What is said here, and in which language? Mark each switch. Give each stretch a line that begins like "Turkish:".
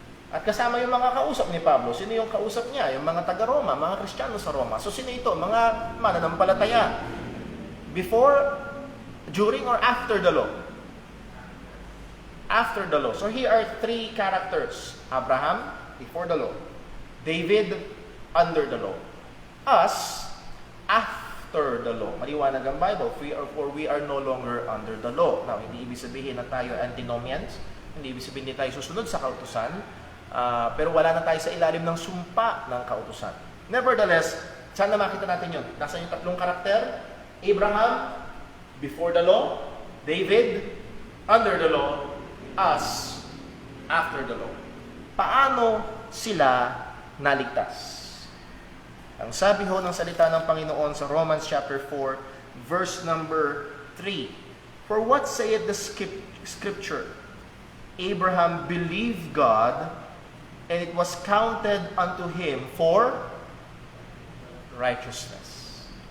Filipino: At kasama yung mga kausap ni Pablo. Sino yung kausap niya? Yung mga taga-Roma, mga Kristiyano sa Roma. So sino ito? Mga mananampalataya.
English: Before, during, or after the law? After the law. So here are three characters. Abraham, before the law. David, under the law. Us, after the law.
Filipino: Maliwanag ang Bible.
English: For we are no longer under the law.
Filipino: Now, hindi ibig sabihin na tayo antinomians. Hindi ibig sabihin na tayo susunod sa kautusan. Pero wala na tayo sa ilalim ng sumpa ng kautusan. Nevertheless, sana makita natin yun. Nasaan yung tatlong karakter?
English: Abraham, before the law. David, under the law. Us, after the law.
Filipino: Paano sila naligtas? Ang sabi ho ng salita ng Panginoon sa Romans chapter 4, verse number 3.
English: For what saith the scripture? Abraham believed God, and it was counted unto him for righteousness.